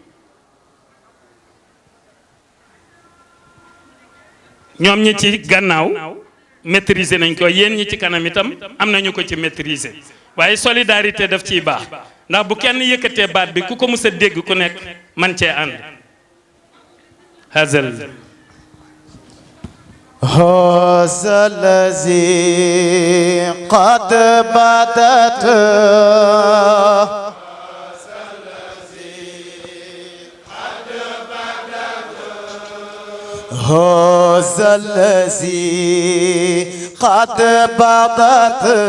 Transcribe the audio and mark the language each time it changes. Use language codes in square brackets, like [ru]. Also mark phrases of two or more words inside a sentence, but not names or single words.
[wo] ñoom ñi ci gannaaw maîtriser nañ ko yéen ñi ci kanam itam am nañu ko ci maîtriser waaye solidarité daf ciy baax ndax bu kenn yëkkatee baat bi ku ko mës a dégg ku nekk man cee ànd hazal [ar] هذا الذي قد بدت هذا الذي قد بدت